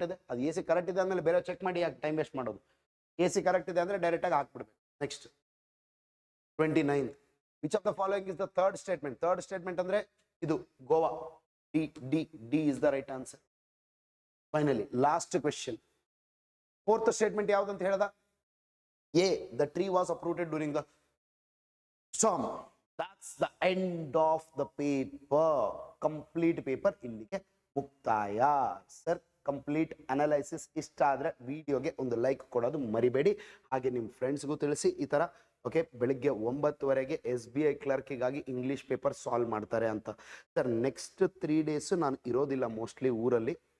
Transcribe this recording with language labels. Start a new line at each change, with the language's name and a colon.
Kannada: ಅದು A C correct ಇದೆ ಅಂದ್ಮೇಲೆ ಬೇರೆ ಚೆಕ್ ಮಾಡಿ ಯಾಕೆ ಟೈಮ್ ವೇಸ್ಟ್ ಮಾಡೋದು? ಎ ಸಿ ಕರೆಕ್ಟ್ ಇದೆ ಅಂದ್ರೆ ಡೈರೆಕ್ಟ್ ಆಗಿ ಹಾಕ್ಬಿಡ್ಬೇಕು.
English: Next 29, which of the following is the third statement?
Kannada: Third statement ಅಂದ್ರೆ ಇದು Goa.
English: D is the right answer.
Kannada: Finally last question, fourth statement ಯಾವ್ದು ಅಂತ ಹೇಳ್ದ?
English: A, the tree was uprooted during the storm. That's the end of the paper.
Kannada: Complete paper ಇಲ್ಲಿಗೆ ಮುಕ್ತಾಯ. Sir complete analysis ಇಷ್ಟ ಆದ್ರೆ ವಿಡಿಯೋಗೆ ಒಂದು ಲೈಕ್ ಕೊಡೋದು ಮರಿಬೇಡಿ. ಹಾಗೆ ನಿಮ್ಮ ಫ್ರೆಂಡ್ಸ್ಗೂ ತಿಳಿಸಿ ಈ ತರ ಓಕೆ ಬೆಳಿಗ್ಗೆ 9 SBI ಕ್ಲರ್ಕಿಗಾಗಿ ಇಂಗ್ಲಿಷ್ ಪೇಪರ್ ಸಾಲ್ವ್ ಮಾಡ್ತಾರೆ ಅಂತ. ಸರ್ ನೆಕ್ಸ್ಟ್ 3 ಡೇಸ್ ನಾನು ಇರೋದಿಲ್ಲ ಮೋಸ್ಟ್ಲಿ ಊರಲ್ಲಿ.